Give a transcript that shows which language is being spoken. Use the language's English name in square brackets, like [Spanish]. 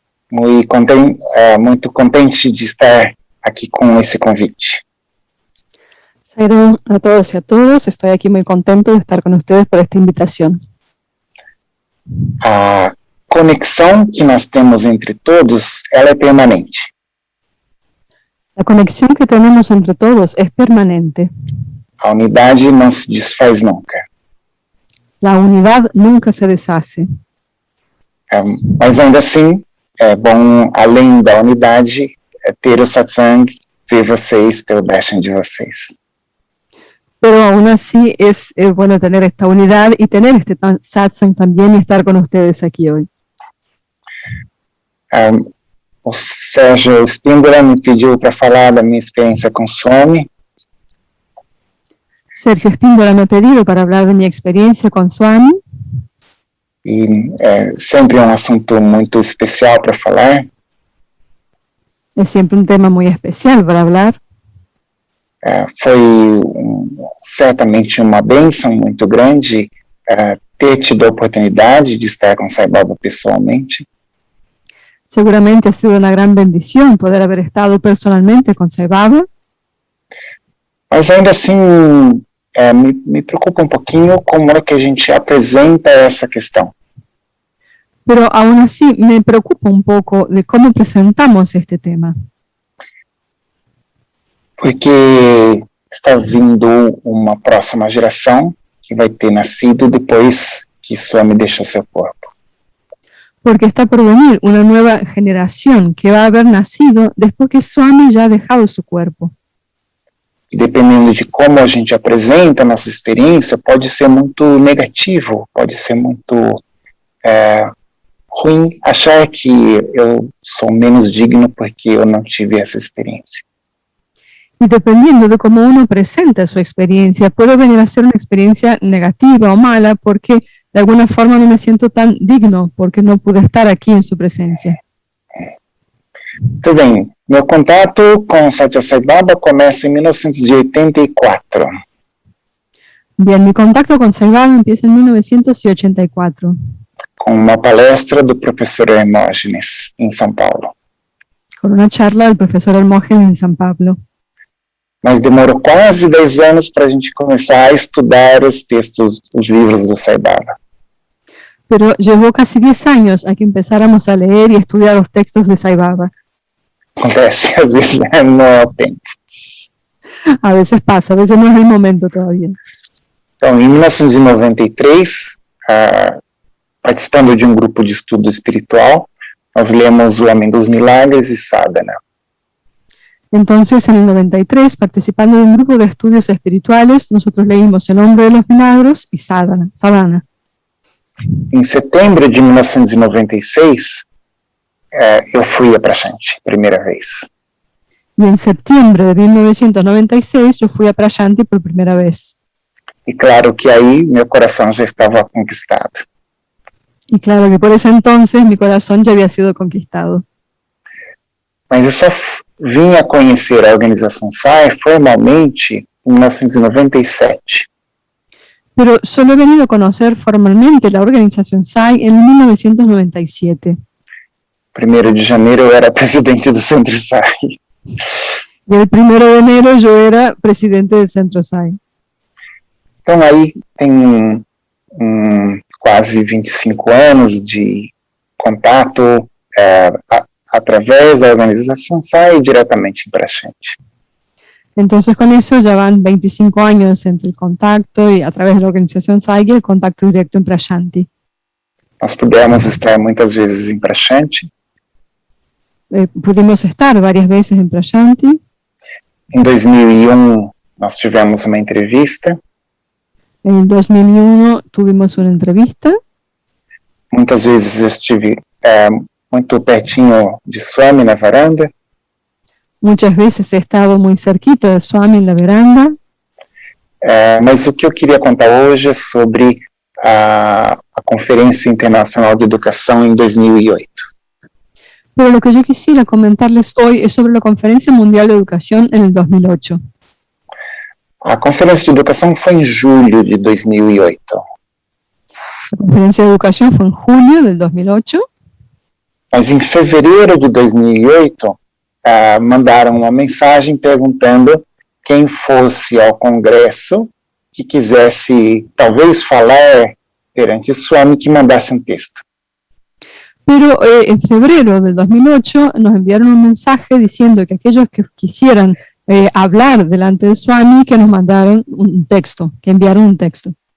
[Portuguese] Muito contente de estar aqui com esse convite. [Spanish] Sairam a todos y a todos. Estoy aquí muy contento de estar con ustedes por esta invitación. [Portuguese] A conexão que nós temos entre todos, ela é permanente. [Spanish] La conexión que tenemos entre todos es permanente. [Portuguese] A unidade não se desfaz nunca. [Spanish] La unidad nunca se deshace. [Portuguese] Mas ainda assim, é bom, além da unidade, ter o satsang, ver vocês, ter o darshan de vocês. [Spanish] Pero aún así es bueno tener esta unidad y tener este satsang también y estar con ustedes aquí hoy. [Portuguese] O Sérgio Spindler me pediu para falar da minha experiência com Swami. [Spanish] Sergio Espíndola me ha pedido para hablar de mi experiencia con Swami. [Portuguese] E é sempre um assunto muito especial para falar. [Spanish] Es siempre un tema muy especial para hablar. [Portuguese] Foi certamente uma bênção muito grande ter tido a oportunidade de estar com Sai Baba pessoalmente. [Spanish] Seguramente ha sido una gran bendición poder haber estado personalmente con Sai Baba, [Portuguese] Mas ainda assim, me preocupa um pouquinho como é que a gente apresenta essa questão. [Spanish] pero aún así me preocupa un poco de cómo presentamos este tema, [Portuguese] Porque está vindo uma próxima geração que vai ter nascido depois que Swami deixou seu corpo. [Spanish] porque está por venir una nueva generación que va a haber nacido después que Swami ya ha dejado su cuerpo. [Portuguese] E dependendo de como a gente apresenta a nossa experiência, pode ser muito negativo, pode ser muito ruim achar que eu sou menos digno porque eu não tive essa experiência. [Spanish] Y dependiendo de cómo uno presenta su experiencia, puede venir a ser una experiencia negativa o mala porque de alguna forma no me siento tan digno porque no pude estar aquí en su presencia. [Portuguese] Tudo bem, meu contato com Satya Sai Baba começa em 1984. [Spanish] Bien, mi contacto con Sai Baba empieza en 1984 [Portuguese] com uma palestra do professor Hermógenes, em São Paulo. [Spanish] con una charla del profesor Hermógenes en San Pablo. [Portuguese] Mas demorou quase 10 anos para a gente começar a estudar os textos, os livros do Sai Baba. [Spanish] Pero llevó casi 10 años a que empezáramos a leer y estudiar los textos de Sai Baba. [Portuguese] Acontece, às vezes não é o tempo. [Spanish] A veces pasa, a veces no es el momento todavía. [Portuguese] Então, em 1993, participando de um grupo de estudo espiritual, nós lemos O Homem dos Milagres e Sadhana. [Spanish] Entonces, en el 93, participando de un grupo de estudios espirituales, nosotros leímos El Hombre de los Milagros y Sadhana. [Portuguese] Em setembro de 1996, eu fui a Prashanti, primeira vez. [Spanish] Y en septiembre de 1996 yo fui a Prashanti por primera vez. [Portuguese] E claro que aí meu coração já estava conquistado. [Spanish] Y claro que por ese entonces mi corazón ya había sido conquistado. [Portuguese] Mas eu só vim a conhecer a organização SAI formalmente em 1997. [Spanish] Pero solo he venido a conocer formalmente la organización SAI en 1997. [Portuguese] 1º de janeiro eu era presidente do Centro SAI. [Spanish] Y el 1 de enero yo era presidente del Centro SAI. [Portuguese] Então aí tem quase 25 anos de contato através da organização SAI diretamente em Prashanti. [Spanish] Entonces con eso ya van 25 años entre el contacto y a través de la organización SAI y el contacto directo en Prashanti. [Portuguese] Nós pudemos estar muitas vezes em Prashanti. [Spanish] Pudimos estar varias veces en Prashanti. [Portuguese] Em 2001 nós tivemos uma entrevista. [Spanish] En 2001 tuvimos una entrevista. [Portuguese] Muitas vezes eu estive muito pertinho de Swami na varanda. [Spanish] Muchas veces he estado muy cerquita de Swami en la veranda. [Portuguese] Mas o que eu queria contar hoje é sobre a Conferência Internacional de Educação em 2008. [Spanish] Pero lo que yo quisiera comentarles hoy es sobre la Conferencia Mundial de Educación en el 2008. [Portuguese] A Conferência de Educação foi em julho de 2008. [Spanish] La Conferencia de Educación fue en julio del 2008. [Portuguese] Mas em fevereiro de 2008, mandaram uma mensagem perguntando quem fosse ao congresso que quisesse talvez falar perante Swami que mandasse um texto. [Spanish] Pero en febrero del 2008 nos enviaron un mensaje diciendo que aquellos que quisieran hablar delante de Swami, que nos mandaron un texto, que enviaron un texto.